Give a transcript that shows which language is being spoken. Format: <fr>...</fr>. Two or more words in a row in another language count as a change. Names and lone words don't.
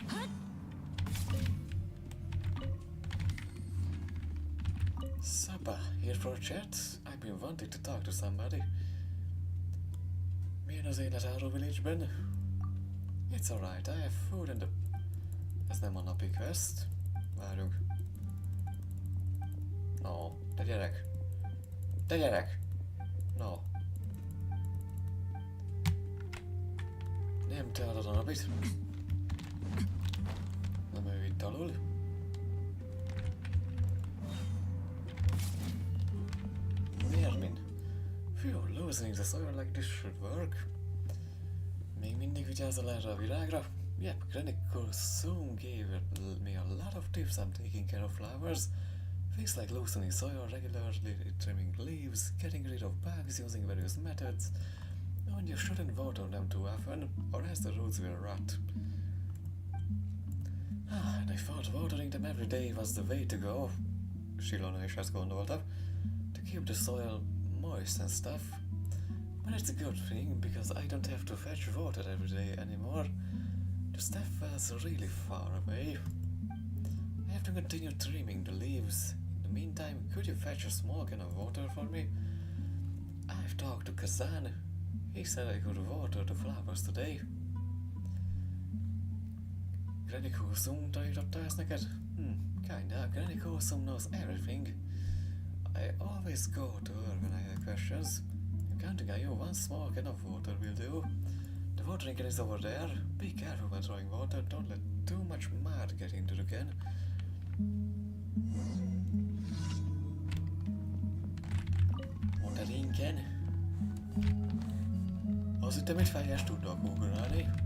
<en>Saba, here for a chat? I've been wanting to talk to somebody.</en> <hu>Milyen az élet Arrow Village-ben?</hu> <en>It's alright, I have food and</en> <hu>Ez nem a napi quest. Várjunk. No, te gyerek. Te gyerek! No. Nem te adod a napit. Nem ő itt alul. Miért mind?</hu> <en>Phew, losing the soil like this should work.</en> <hu>Még mindig vigyázol erre a virágra?</hu> <en>Yep, Granny soon gave me a lot of tips on taking care of flowers. Things like loosening soil regularly, trimming leaves, getting rid of bugs using various methods. And you shouldn't water them too often, or else the roots will rot. And I thought watering them every day was the way to go.</en> <hu>Silona is ezt gondolta.</hu> <en>To keep the soil moist and stuff. But it's a good thing, because I don't have to fetch water every day anymore. The staff was really far away. I have to continue trimming the leaves. In the meantime, could you fetch a small can of water for me? I've talked to Kazan. He said I could water the flowers today.</en> <hu>Granny Kosum tanította ezt neked?</hu> <en>Kinda. Granny Kosum knows everything. I always go to her when I have questions. I'm counting on you, one small can of water will do. The watering can is over there. Be careful when throwing water. Don't let too much mud get into the can. Waterinken.</en> <hu>Az hittem, hogy fejest tudnak ugrálni.</hu>